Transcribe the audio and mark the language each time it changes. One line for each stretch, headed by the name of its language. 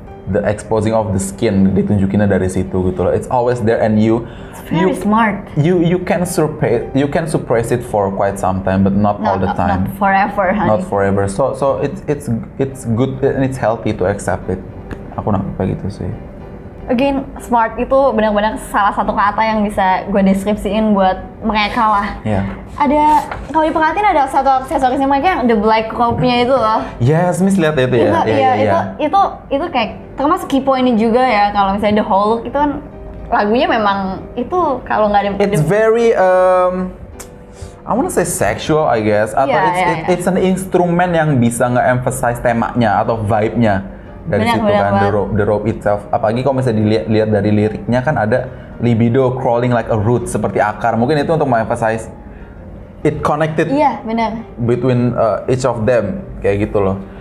English: The exposing of the skin
Indonesian: ditunjukinnya dari situ gitu loh.
English: It's always there and you smart. You can suppress it for quite some time, but not all the time. Not forever, honey. Not forever. So it's good and it's healthy to accept it.
Indonesian: Aku nangkep kayak gitu sih. Again, smart itu benar-benar salah satu kata yang bisa gue deskripsiin buat mereka lah.
English: Yeah.
Indonesian: Ada, kalau diperhatiin ada satu aksesorisnya mereka yang
English: the black robe-
Indonesian: nya itu loh. Yes, Miss lihat itu ya. Itu kayak termasuk key point ini juga ya. Kalau misalnya
English: the whole look
Indonesian: itu kan lagunya memang itu kalau nggak ada.
English: It's very I wanna say sexual, I guess.
Indonesian: Atau
English: it's an instrument
Indonesian: yang bisa nge-emphasize temanya atau vibe-nya. Dari situ kan,
English: the rope itself.
Indonesian: Apalagi kalau misalnya dilihat dari liriknya kan ada
English: libido crawling like a root,
Indonesian: seperti akar. Mungkin itu untuk emphasize
English: it connected
Indonesian: Iya, benar.
English: between each of them
Indonesian: kayak gitu loh.